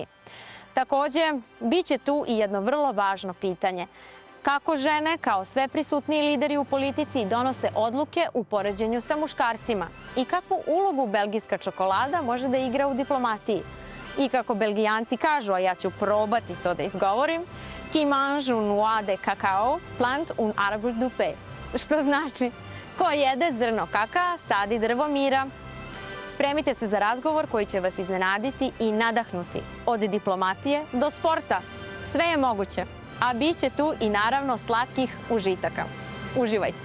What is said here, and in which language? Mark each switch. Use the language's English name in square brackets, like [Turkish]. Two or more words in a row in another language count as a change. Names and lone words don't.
[Serbian] Takođe, bit će tu i jedno vrlo važno pitanje. Kako žene, kao sve prisutniji lideri u politici, donose odluke u poređenju sa muškarcima i kakvu ulogu belgijska čokolada može da igra u diplomatiji. I kako Belgijanci kažu, a ja ću probati to da izgovorim, [French] qui mange un noix de cacao, plant un arbre du paix. [Serbian] Što znači, ko jede zrno kakaa, sadi drvo mira. Spremite se za razgovor koji će vas iznenaditi i nadahnuti. Od diplomatije do sporta. Sve je moguće. A bit će tu i naravno slatkih užitaka. Uživajte.